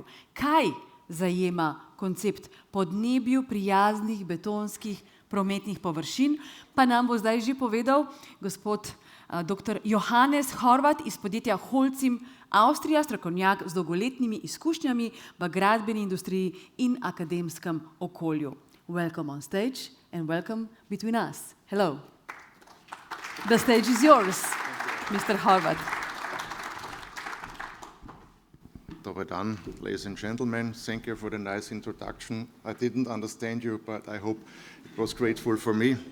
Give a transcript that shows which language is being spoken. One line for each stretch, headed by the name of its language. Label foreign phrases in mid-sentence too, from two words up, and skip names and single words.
Slovenian: Kaj zajema koncept podnebju prijaznih betonskih prometnih površin, pa nam bo zdaj že povedal gospod dr. Johannes Horvath iz podjetja Holcim Avstrija, strokovnjak z dolgoletnimi izkušnjami v gradbeni industriji in akademskem okolju.
English: Welcome on stage and welcome between us. Hello. The stage is yours, Mr. Horvath.
Croatian: Dobar dan,
English: ladies and gentlemen. Thank you for the nice introduction. I didn't understand you, but I hope it was grateful for me.